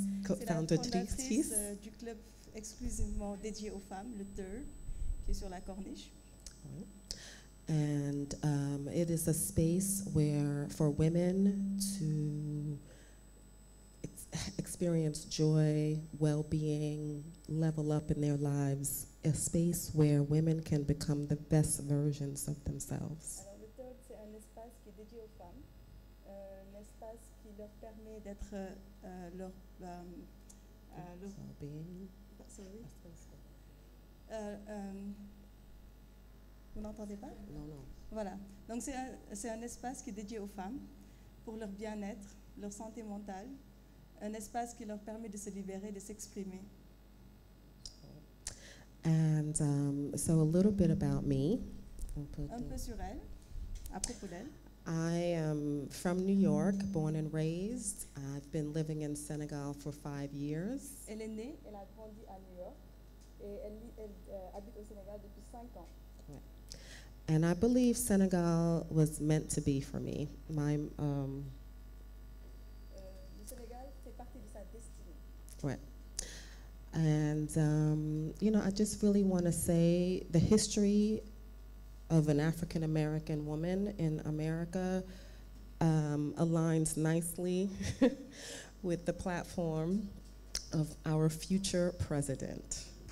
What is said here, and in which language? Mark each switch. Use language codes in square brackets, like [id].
[fr] C'est la fondatrice du club exclusivement dédié aux femmes, le Third, qui est sur la Corniche. [en] And it is a space where for women to experience joy, well-being, level up in their lives, a space where women can become the best versions of themselves. [fr] Alors le Third, c'est un espace qui est dédié aux femmes, un espace qui leur permet d'être leur [en] well-being. Sorry. [fr] Vous n'entendez pas? Non, non. Voilà. Donc c'est un espace qui est dédié aux femmes pour leur bien-être, leur santé mentale, un espace qui leur permet de se libérer, de s'exprimer. [en] And so a little bit about me. [fr] Un peu sur elle, à propos d'elle. [en] I am from New York, born and raised. I've been living in Senegal for 5 years. [fr] Elle est née, elle a grandi à New York et elle habite au Sénégal depuis 5 ans. [en] And I believe Senegal was meant to be for me. My [fr] Le Sénégal fait partie de sa destinée. [en] right. And you know, I just really want to say the history of an African American woman in America aligns nicely with the platform of our future president.